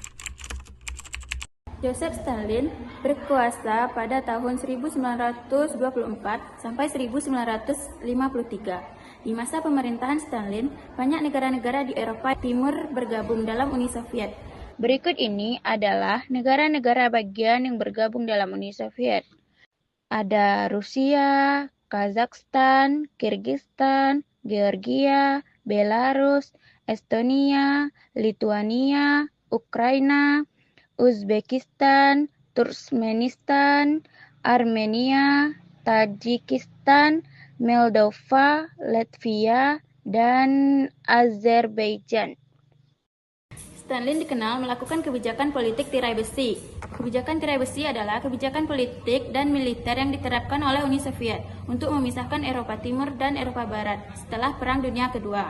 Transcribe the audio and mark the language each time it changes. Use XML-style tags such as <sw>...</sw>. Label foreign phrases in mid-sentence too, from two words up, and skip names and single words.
<id>Joseph Stalin berkuasa pada tahun 1924 sampai 1953. Di masa pemerintahan Stalin, banyak negara-negara di Eropa Timur bergabung dalam Uni Soviet. Berikut ini adalah negara-negara bagian yang bergabung dalam Uni Soviet. Ada Rusia, Kazakhstan, Kirgistan, Georgia, Belarus, Estonia, Lituania, Ukraina, Uzbekistan, Turkmenistan, Armenia, Tajikistan, Moldova, Latvia, dan Azerbaijan. Stalin dikenal melakukan kebijakan politik tirai besi. Kebijakan tirai besi adalah kebijakan politik dan militer yang diterapkan oleh Uni Soviet untuk memisahkan Eropa Timur dan Eropa Barat setelah Perang Dunia Kedua.</id>